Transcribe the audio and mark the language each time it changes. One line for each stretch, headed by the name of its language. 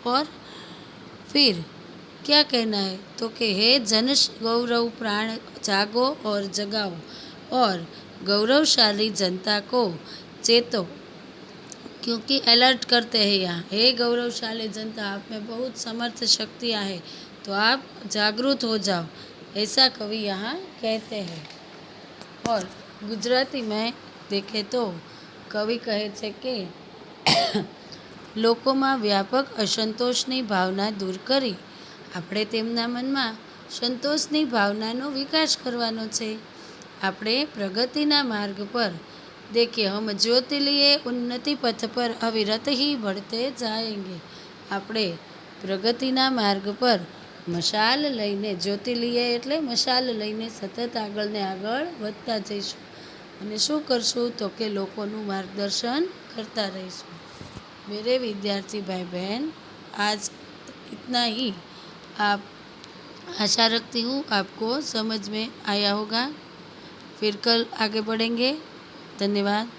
Hindi: और फिर क्या कहना है, तो कि हे जन गौरव प्राण, जागो और जगाओ. और गौरवशाली जनता को चेतो, क्योंकि अलर्ट करते हैं यहाँ, हे गौरवशाली जनता, आप में बहुत समर्थ शक्तियाँ हैं, तो आप जागृत हो जाओ, ऐसा कवि यहाँ कहते हैं. और गुजराती में देखें तो कवि
Gujarati: કહે છે કે લોકોમાં વ્યાપક અસંતોષની ભાવના દૂર કરી આપણે તેમના મનમાં સંતોષની ભાવનાનો વિકાસ કરવાનો છે. આપણે પ્રગતિના માર્ગ પર
Hindi: देखिए हम ज्योति लिए उन्नति पथ पर अविरत ही बढ़ते जाएंगे.
Gujarati: આપણે પ્રગતિના માર્ગ પર મશાલ લઈને, જ્યોતિ લઈએ એટલે મશાલ લઈને સતત આગળ ને આગળ વધતા જઈશું. અને શું કરશું, તો કે લોકોનું માર્ગદર્શન करता रहीશું.
Hindi: मेरे विद्यार्थी भाई बहन, आज इतना ही. आप आशा रखती हूँ आपको समझ में आया होगा. फिर कल आगे बढ़ेंगे. धन्यवाद.